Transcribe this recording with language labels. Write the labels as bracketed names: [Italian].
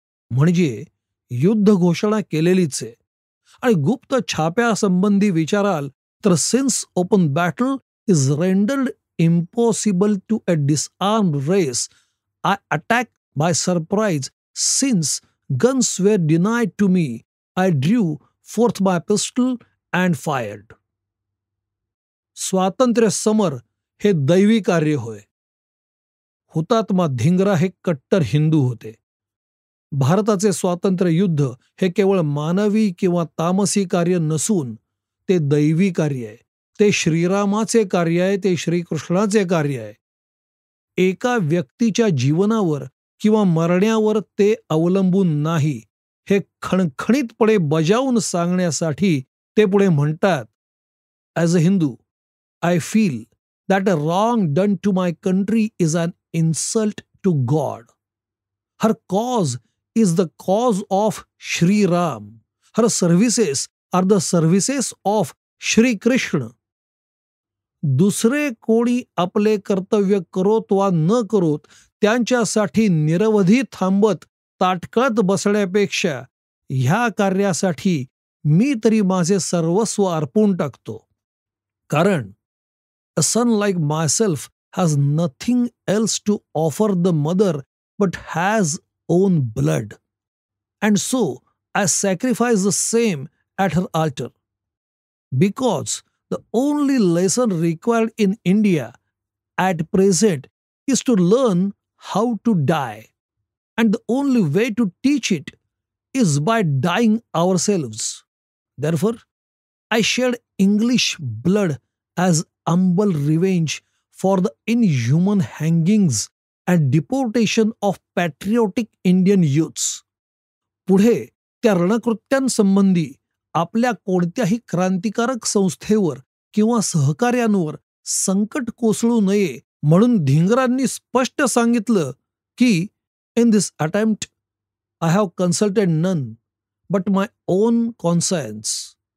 [Marathi] म्हणजे युद्ध घोषणा केलेलीच आहे आणि गुप्त छाप्यासंबंधी विचाराल तर [English] Since open battle is rendered impossible to a disarmed race, I attacked by surprise. Since guns were denied to me, I drew forth my pistol and fired. [Marathi] स्वातंत्र्य समर हे दैवी कार्य होय. हुतात्मा धिंगरा हे कट्टर हिंदू होते. भारताचे स्वातंत्र्य युद्ध हे केवळ मानवी किंवा तामसी कार्य नसून ते दैवी कार्य आहे. ते श्रीरामाचे कार्य आहे, ते श्रीकृष्णाचे कार्य आहे. एका व्यक्तीच्या जीवनावर किंवा मरण्यावर ते अवलंबून नाही, हे खणखणीतपणे बजावून सांगण्यासाठी ते पुढे म्हणतात, [English] As a Hindu I feel that a wrong done to my country is an insult to God. Her cause is the cause of Shri Ram. Her services are the services of Shri Krishna. [Marathi] दुसरे कोणी आपले कर्तव्य करोत वा न करोत त्यांच्यासाठी निरवधी थांबत ताटकळत बसण्यापेक्षा ह्या कार्यासाठी मी तरी माझे सर्वस्व अर्पून टाकतो. कारण [English] a son like myself has nothing else to offer the mother but has own blood, and so I sacrifice the same at her altar, because the only lesson required in India at present is to learn how to die, and the only way to teach it is by dying ourselves. Therefore I shed English blood as humble revenge for the inhuman hangings and deportation of patriotic Indian youths. [Marathi] पुढे त्या रणकृत्यांसंबंधी आपल्या कोणत्याही क्रांतिकारक संस्थेवर किंवा सहकार्यांवर संकट कोसळू नये म्हणून धिंगरांनी स्पष्ट सांगितलं की [English] In this attempt I have consulted none but my own conscience.